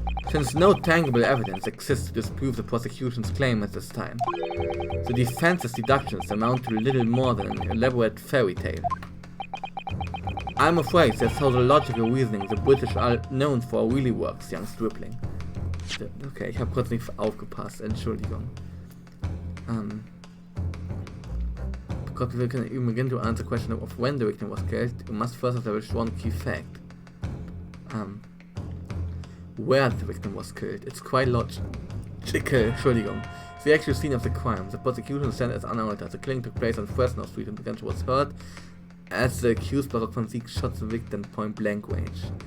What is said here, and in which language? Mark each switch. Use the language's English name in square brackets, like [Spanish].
[English] Since no tangible evidence exists to disprove the prosecution's claim at this time, the defense's deductions amount to little more than an elaborate fairy tale. I'm afraid that's how the logical reasoning the British are known for really works, young Stripling. [German] Okay, ich habe kurz nicht aufgepasst, Entschuldigung. [English] Because we can even begin to answer the question of when the victim was killed, we must first establish one key fact. Where the victim was killed. It's quite logical. [German] Entschuldigung. [English] The actual scene of the crime. The prosecution stand as unaltered. The killing took place on Fresno Street and the gunshot was heard as the accused Baroque von Sieg shot the victim point blank range.